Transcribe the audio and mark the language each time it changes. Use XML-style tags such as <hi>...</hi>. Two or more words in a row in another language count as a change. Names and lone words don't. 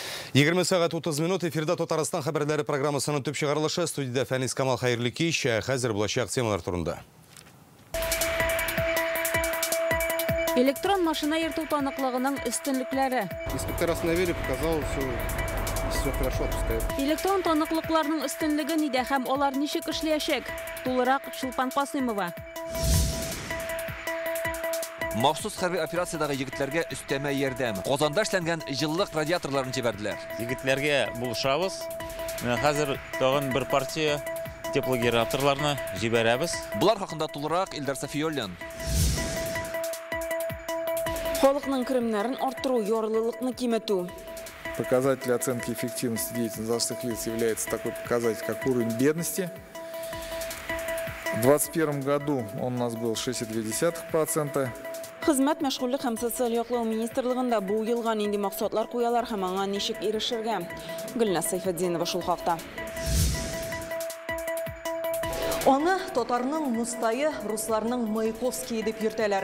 <tt>20 сағат 30 минут эфирда Татарстан хабарлары программасының төп шығарылышы студияда Фәнис Камал хайырлы кеш, хәзер булачак темалар турында. Электрон машина ерту таныклыгының өстенлекләре.</tt> <ru>Инспектор остановили, показал, все хорошо, отпускает.</ru> <tt>Электрон таныклыкларның өстенлеге нидә һәм алар ничек эшләячәк? Тулырак Чулпан Касыймова. Махсус хәрби операциядагы егетләргә өстәмә ярдәм. Казанда эшләнгән җылылык радиаторларын җибәрделәр. Егетләргә булышабыз. Хәзер тагын бер партия теплогенераторларны җибәрәбез. Булар хакында тулырак Илдар Сафиуллин. Халыкның керемнәрен арттыру, ярлылыкны киметү.</tt> <ru>Показатель оценки эффективности деятельности должностных лиц является такой показатель, как уровень бедности. В 2021 году он у нас был 6,2%.</ru> <tt>Хезмәт мәшгульлек һәм социаль яклау министрлыгында бу елга нинди максатлар куялар һәм аңа ничек ирешергә? Гөлнас Сайфетдинова шул хакта. Аны татарның Мустайы, русларның Маяковский дип йөртәләр.</tt>